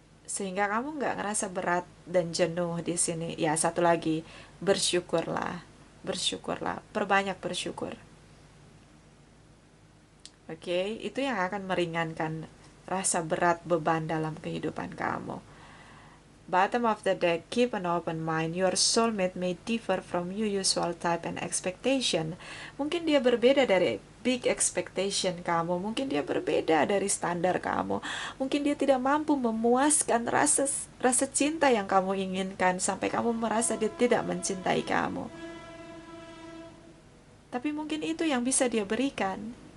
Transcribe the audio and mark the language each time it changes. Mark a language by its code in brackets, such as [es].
[id] Sehingga kamu nggak ngerasa berat dan jenuh di sini. Ya, satu lagi, bersyukurlah. Bersyukurlah, perbanyak bersyukur. Oke, itu yang akan meringankan rasa berat beban dalam kehidupan kamu. [en] Bottom of the deck, keep an open mind. Your soulmate may differ from your usual type and expectation. [id] Mungkin dia berbeda dari [en] big expectation [id] kamu. Mungkin dia berbeda dari standar kamu. Mungkin dia tidak mampu memuaskan rasa cinta yang kamu inginkan sampai kamu merasa dia tidak mencintai kamu. Tapi mungkin itu yang bisa dia berikan.